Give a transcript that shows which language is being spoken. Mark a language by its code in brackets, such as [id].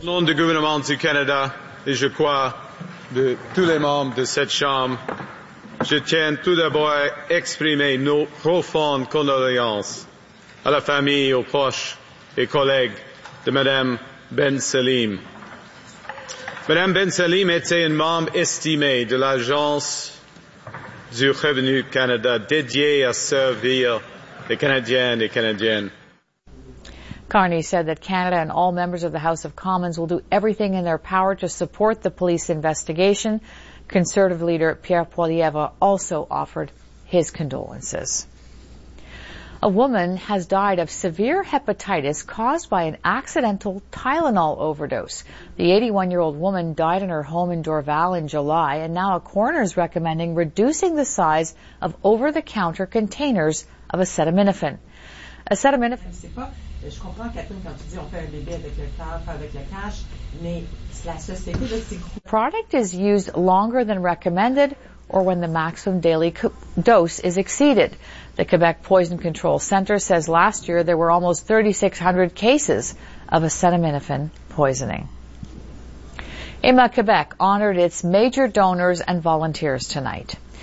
[fr] Au nom du gouvernement du Canada, et je crois de tous les membres de cette Chambre, je tiens tout d'abord à exprimer nos profondes condoléances à la famille, aux proches et collègues de Mme Ben Salem. Mme Ben Salem était une membre estimée de l'Agence du Revenu Canada, dédié à servir les Canadiens et Canadiennes. [en] Carney said that Canada and all members of the House of Commons will do everything in their power to support the police investigation. Conservative leader Pierre Poilievre also offered his condolences. A woman has died of severe hepatitis caused by an accidental Tylenol overdose. The 81-year-old woman died in her home in Dorval in July, and now a coroner is recommending reducing the size of over-the-counter containers of acetaminophen. [fr] Je comprends, Catherine, quand tu dis on fait un bébé avec le cash, avec le cash, mais la société de ces groupes... [en] The product is used longer than recommended or when the maximum daily dose is exceeded. The Quebec Poison Control Center says last year there were almost 3,600 cases of acetaminophen poisoning. IMA Quebec honored its major donors and volunteers tonight.